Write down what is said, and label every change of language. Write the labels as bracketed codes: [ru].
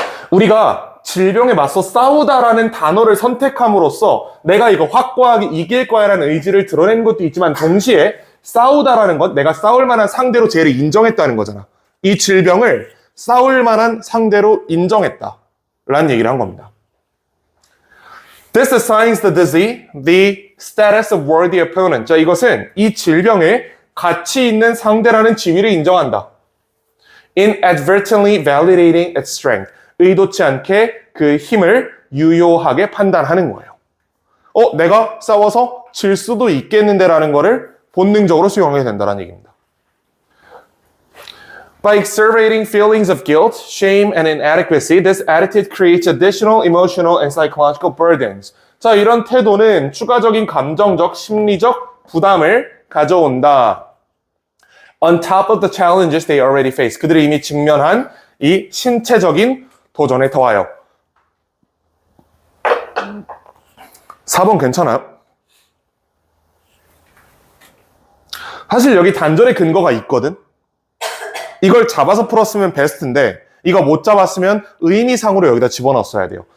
[ko] 우리가 질병에 맞서 싸우다라는 단어를 선택함으로써 내가 이거 확고하게 이길 거야라는 의지를 드러낸 것도 있지만 동시에 싸우다라는 건 내가 싸울 만한 상대로 쟤를 인정했다는 거잖아. 이 질병을 싸울 만한 상대로 인정했다라는 얘기를 한 겁니다. [en] This assigns the disease the status of worthy opponent. [ko] 자, 이것은 이 질병의 가치 있는 상대라는 지위를 인정한다. [en] Inadvertently validating its strength. [ko] 의도치 않게 그 힘을 유효하게 판단하는 거예요. 내가 싸워서 질 수도 있겠는데라는 거를 본능적으로 수용하게 된다는 얘기입니다. [en] By exacerbating feelings of guilt, shame, and inadequacy, this attitude creates additional emotional and psychological burdens. [ko] 자, 이런 태도는 추가적인 감정적, 심리적 부담을 가져온다. [en] On top of the challenges they already face. [ko] 그들이 이미 직면한 이 신체적인 도전에 더하여. 4번 괜찮아요? 사실 여기 단절의 근거가 있거든? 이걸 잡아서 풀었으면 베스트인데 이거 못 잡았으면 의미상으로 여기다 집어넣었어야 돼요.